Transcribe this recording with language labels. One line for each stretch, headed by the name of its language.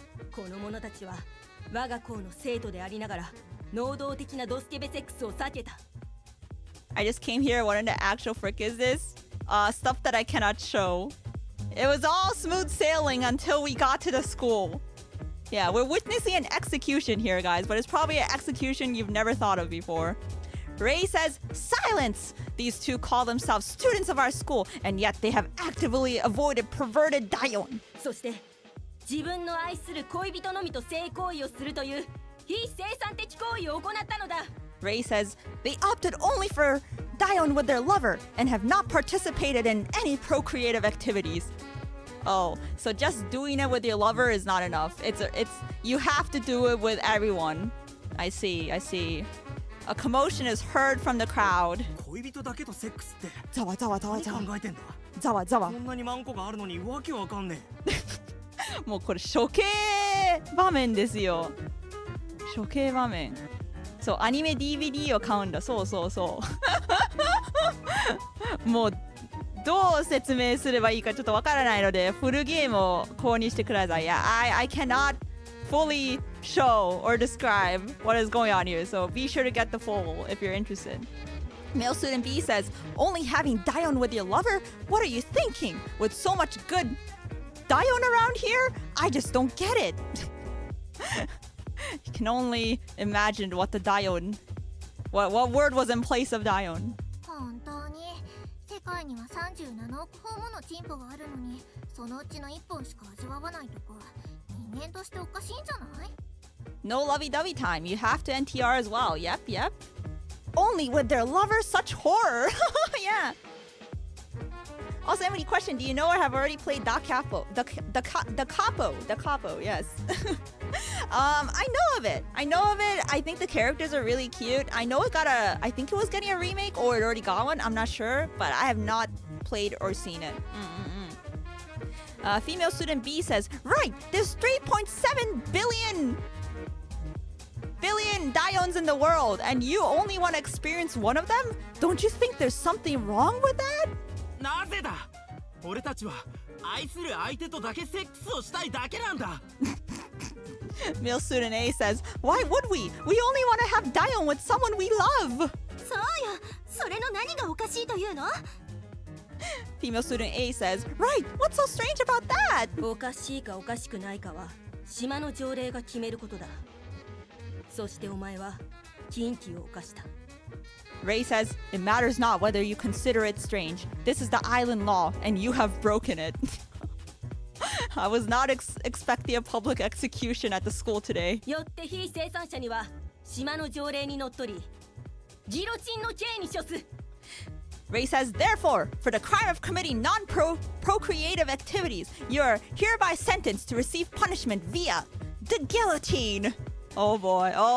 Japanese: この者たちは我が校の生徒でありながら能動的なドスケベセックスを避けた。
English: I just came here. What in the actual frick is this? Stuff that I cannot show. It was all smooth sailing until we got to the school. Yeah, we're witnessing an execution here, guys, but it's probably an execution you've never thought of before. Ray says, "Silence! These two call themselves students of our school, and yet they have actively avoided perverted dayon."
Japanese: そして自分の愛する恋人のみと性行為をするという非生産的行為を行ったのだ。
English: Ray says, "They opted only for dayon with their lover and have not participated in any procreative activities." Oh, so just doing it with your lover is not enough. It's you have to do it with everyone. I see. A commotion is heard from the crowd.
Japanese: 恋人だけとセックスってざわざわざわ何ざわ考えてんだ。ざわざわ。こんなにマンコがあるのにわけわかんねもうこれ処刑場面ですよ。処刑場面。そう、アニメ DVD を買うんだ。そうもうどう説明すればいいかちょっとわからないのでフルゲームを購入してください。
English: Yeah, I cannot fully show or describe what is going on here, so be sure to get the full if you're interested. Male student B says, "Only having dayon with your lover? What are you thinking? With so much good dayon around here? I just don't get it." You can only imagine what the dayon, what word was in place of dayon.
Japanese: 本当に世界には37億本ものチンポがあるのに、そのうちの1本しか味わわないとか、人間としておかしいんじゃない？
English: No lovey-dovey time. You have to NTR as well. Yep. Only with their lover, such horror. Yeah. Also, Emily, question: do you know or have already played Da Capo? The Capo. Yes. I know of it. I think the characters are really cute. I know I think it was getting a remake or it already got one. I'm not sure, but I have not played or seen it. Female student B says, "Right, there's 3.7 billion dayons in the world, and you only want to experience one of them? Don't you think there's something wrong with that?"
Japanese: なぜだ。俺たちは愛する相手とだけセックスをしたいだけなんだ。
English: Male student A says, "Why would we? We only want to have dayon with someone we love."
Japanese: そうよ、それの何がおかしいというの？
English: Female student A says, "Right, what's so strange about that?"
Japanese: おかしいかおかしくないかは島の条例が決めることだ。そしてお前は禁忌を犯した。
English: Ray says, "It matters not whether you consider it strange. This is the island law, and you have broken it." I was not expecting a public execution at the school today.
Japanese: よって非生産者には島の条例にのっとりギロチンの刑に処す。
English: Ray says, "Therefore, for the crime of committing non-procreative activities, you are hereby sentenced to receive punishment via the guillotine." Oh boy.